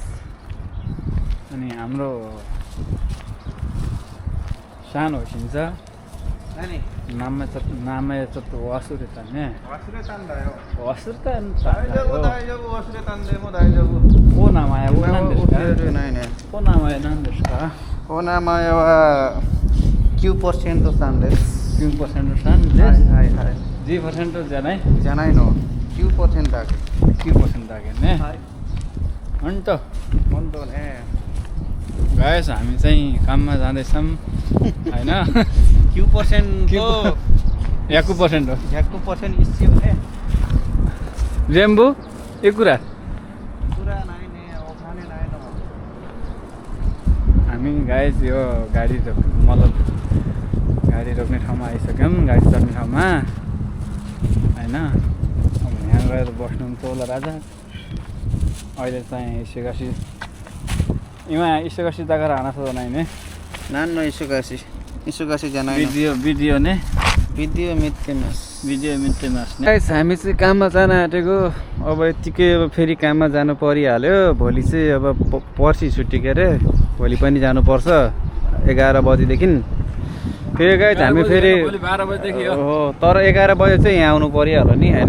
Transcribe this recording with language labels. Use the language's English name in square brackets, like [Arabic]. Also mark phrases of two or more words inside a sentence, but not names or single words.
[Nepali] अनि हाम्रो सानो होइन्छ नाममा चत्तो वासुरे तान्ने वासुरे ओ नामाया ओ नामाया [Japanese] なんですか。お名前は 9% さんです。 9% さんです。はいはい。 10% じゃない。じゃないの。9% だけ。 9% だけね。はい。本当。本当ね。 [Nepali] गाइस, हामी चाहिँ काममा जाँदैछौँ होइन। [Japanese] 9% と 100% 100% 一緒ね。全部いくら。いくらないね。お金ないの。 [Nepali] हामी गाइस यो गाडी रोक्ने ठाउँमा आइसक्यौँ, गाडी चढ्ने ठाउँमा होइन। अब यहाँ गएर बस्नु पनि होला राजा। अहिले चाहिँ [Japanese] 今忙しいだから話さないね。何の忙しいじゃないの。ビデオね。ビデオ見てます。 [Nepali] गाइस, हामी चाहिँ काममा जान आँटेको। अब यतिकै अब फेरि काममा जानु परिहाल्यो। भोलि चाहिँ अब पर्सि छुट्टी के अरे, भोलि पनि जानुपर्छ 11 बजीदेखि। फेरि गाइस हामी फेरि 12 बजेदेखि हो, तर 11 बजे चाहिँ यहाँ आउनु परिहाल्यो नि होइन।